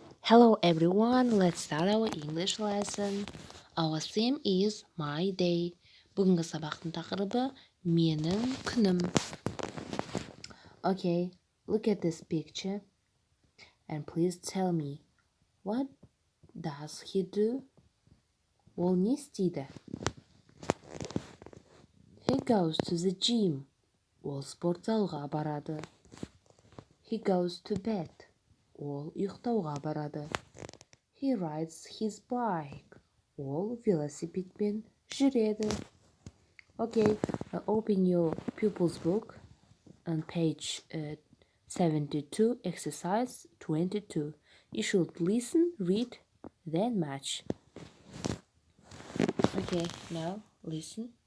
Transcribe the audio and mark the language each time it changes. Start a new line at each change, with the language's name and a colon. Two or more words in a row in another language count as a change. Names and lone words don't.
English: Hello everyone, let's start our English lesson. Our theme is my day.
Kazakh: Бүгінгі сабақтың тақырыбы менің күнім.
English: Okay, look at this picture and please tell me, what does he do?
Kazakh: Ол не істейді?
English: He goes to the gym.
Kazakh: Ол спортзалға барады.
English: He goes to bed.
Kazakh: Ол ұйықтауға барады.
English: He rides his bike.
Kazakh: Ол велосипедпен жүреді.
English: Okay, open your pupil's book on page 72, exercise 22. You should listen, read, then match. Okay, now listen.